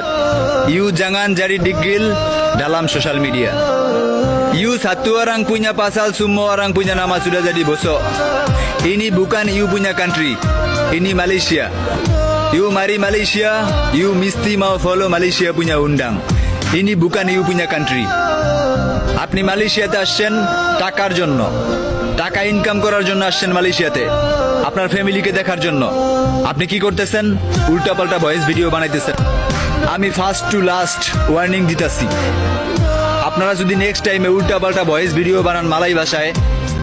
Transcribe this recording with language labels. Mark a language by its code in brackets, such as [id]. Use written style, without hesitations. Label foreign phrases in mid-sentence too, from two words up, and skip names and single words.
[ms] You jangan jadi digil dalam sosial media. You satu orang punya pasal, semua orang punya nama sudah jadi bosok. Ini bukan you punya country, ini Malaysia. You mari Malaysia, you mesti mau follow Malaysia punya undang. Ini bukan you punya country. [bn] আপনি মালয়েশিয়াতে আসছেন টাকার জন্য, টাকা ইনকাম করার জন্য আসছেন মালয়েশিয়াতে, আপনার ফ্যামিলিকে দেখার জন্য। আপনি কি করতেছেন? উল্টাপাল্টা [en] voice video [bn] বানাইতেছেন। আমি [en] first to last warning [bn] দিতেছি, আপনারা যদি [en] next time [bn] উল্টাপাল্টা [en] voice video [bn] বানান মালাই ভাষায়,